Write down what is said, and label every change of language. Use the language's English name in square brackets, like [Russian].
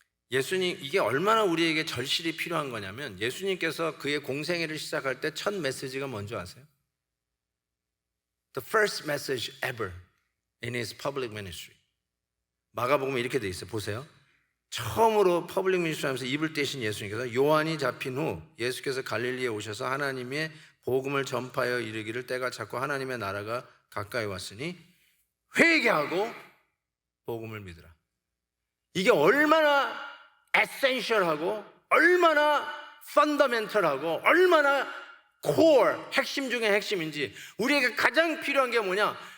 [Korean] 예수님, 이게 얼마나 우리에게 절실히 필요한 거냐면 예수님께서 그의 공생애를 시작할 때 첫 메시지가 뭔지 아세요? [English] The first message ever in his public ministry. [Korean] 마가복음에 이렇게 돼 있어요. 보세요. 처음으로 퍼블릭 미니스트리 하면서 입을 떼신 예수님께서 요한이 잡힌 후 예수께서 갈릴리에 오셔서 하나님의 복음을 전파하여 이르기를 때가 찼고 하나님의 나라가 가까이 왔으니 회개하고 복음을 믿으라. 이게 얼마나 에센셜하고 얼마나 펀더멘털하고 얼마나 코어, 핵심 중에 핵심인지, 우리에게 가장 필요한 게 뭐냐?